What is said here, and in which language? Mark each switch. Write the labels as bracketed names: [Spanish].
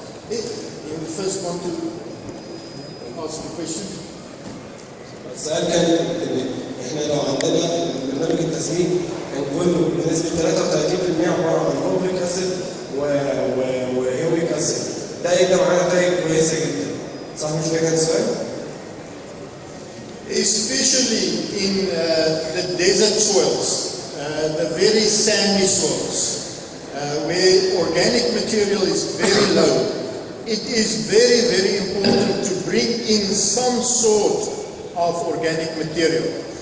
[English] You first want to ask the question? [Arabic] السؤال كان ان احنا لو عندنا برنامج التسميد كان كله بنسبه 33% عباره عن فولفيك اسيد وهيوميك اسيد، ده يدي معانا نتائج كويسه جدا. صح مش ده كان السؤال؟ [English] Especially in the desert soils, the very sandy soils, where organic material is very low. It is very, very important to bring in some sort of organic material.